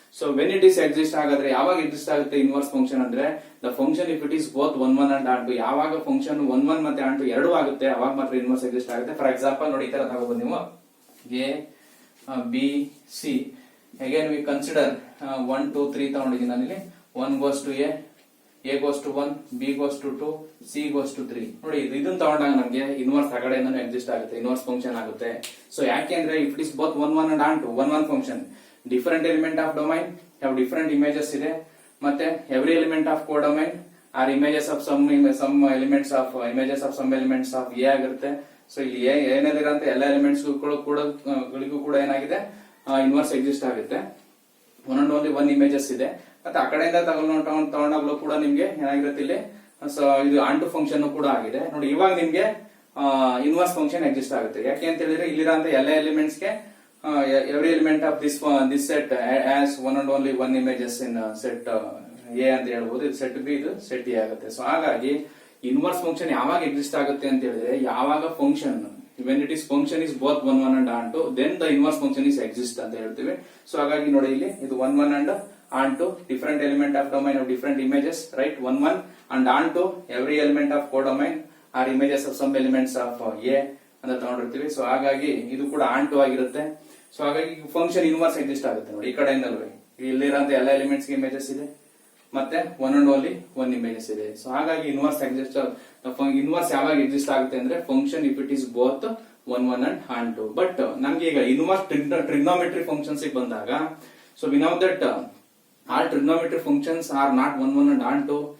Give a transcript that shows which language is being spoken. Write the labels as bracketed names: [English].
[English] so when it is exist [Kannada] ಆಗಾದ್ರೆ ಯಾವಾಗ exist ಆಗುತ್ತೆ [English] Inverse function ಅಂದ್ರೆ the function if it is both one and onto. [Kannada] ಯಾವಾಗ function one ಮತ್ತೆ on to ಎರಡು ಆಗುತ್ತೆ ಅವಾಗ ಮಾತ್ರ ಇನ್ವರ್ಸ್ ಎಕ್ಸಿಸ್ಟ್ ಆಗುತ್ತೆ. ಫಾರ್ ಎಕ್ಸಾಂಪಲ್ ನೋಡಿ, ಈ ತರ ತಗೋಬಹುದು ನೀವು. A B C [English] again we consider [Kannada] 1 2 3 ತಗೊಂಡಿದ್ದೀನಿ ನಾನಿಲ್ಲಿ. [English] 1 goes to a goes to 1, b goes to 2, c goes to 3. [Kannada] ನೋಡಿ ಇದನ್ನ ತಗೊಂಡಾಗ ನಮಗೆ ಇನ್ವರ್ಸ್ ಆ ಕಡೆಯಿಂದನೂ ಎಕ್ಸಿಸ್ಟ್ ಆಗುತ್ತೆ, ಇನ್ವರ್ಸ್ ಫಂಕ್ಷನ್ ಆಗುತ್ತೆ. ಸೊ ಯಾಕೆ ಅಂದ್ರೆ [English] if it is both one and onto one function, different element of domain [Kannada] ಯಾವ [English] different images [Kannada] ಇದೆ, ಮತ್ತೆ [English] every element of codomain are images of some elements of images of some elements of A [Kannada] ಆಗಿರುತ್ತೆ. So ಇಲ್ಲಿ ಏನೇನಿರಂತ ಎಲ್ಲ elements ಗಳಿಗೂ ಕೂಡ ಏನಾಗಿದೆ inverse exist ಆಗುತ್ತೆ. [English] one and only one images [Kannada] ಇದೆ. ಮತ್ತೆ ಆ ಕಡೆಯಿಂದ ತಗೊಂಡಾಗ್ಲೂ ಕೂಡ ನಿಮ್ಗೆ ಏನಾಗಿರುತ್ತೆ ಇಲ್ಲಿ. ಸೊ ಇದು ಆನ್ ಟು ಫಂಕ್ಷನ್ ಕೂಡ ಆಗಿದೆ ನೋಡಿ. ಇವಾಗ ನಿಮ್ಗೆ ಇನ್ವರ್ಸ್ ಫಂಕ್ಷನ್ ಎಕ್ಸಿಸ್ಟ್ ಆಗುತ್ತೆ. ಯಾಕೆ ಅಂತ ಹೇಳಿದ್ರೆ ಇಲ್ಲಿರೋಂತ ಎಲ್ಲ [English] elements ಗೆ every element of this set as one and only one images in set A [Kannada] ಅಂತ ಹೇಳ್ಬೋದು. ಇದು ಸೆಟ್ ಬಿ, ಇದು ಸೆಟ್ ಎ ಆಗುತ್ತೆ. ಸೊ ಹಾಗಾಗಿ ಇನ್ವರ್ಸ್ ಫಂಕ್ಷನ್ ಯಾವಾಗ ಎಕ್ಸಿಸ್ಟ್ ಆಗುತ್ತೆ ಅಂತ ಹೇಳಿದ್ರೆ ಯಾವಾಗ function [English] when it is function is both one and on to, then the inverse function is exist [Kannada] ಅಂತ ಹೇಳ್ತೀವಿ. ಸೊ ಹಾಗಾಗಿ ನೋಡಿ ಇಲ್ಲಿ ಇದು [English] one and on to different element of domain of different images, right? one and on to every element of codomain are images of some elements of A [Kannada] ಅಂತ ತಗೊಂಡಿರ್ತೀವಿ. So ಹಾಗಾಗಿ ಇದು ಕೂಡ ಆನ್ ಟು ಆಗಿರುತ್ತೆ. So ಹಾಗಾಗಿ function inverse exist ಆಗುತ್ತೆ ನೋಡಿ. ಈ ಕಡೆಯಿಂದಲ್ವೇ ಇಲ್ಲಿರೋಂತ ಎಲ್ಲ ಎಲಿಮೆಂಟ್ಸ್ ಗೆ ಇಮೇಜಸ್ ಇದೆ, ಮತ್ತೆ one and only one images ಇದೆ. ಸೊ ಹಾಗಾಗಿ [English] inverse exist, inverse [Kannada] ಯಾವಾಗ ಎಕ್ಸಿಸ್ಟ್ ಆಗುತ್ತೆ ಅಂದ್ರೆ [English] Function if it is both one and onto. [Kannada] But ನಮ್ಗೆ ಈಗ [English] inverse trigonometry functions [Kannada] ಬಂದಾಗ, [English] So we know that all trigonometry functions are not one and onto.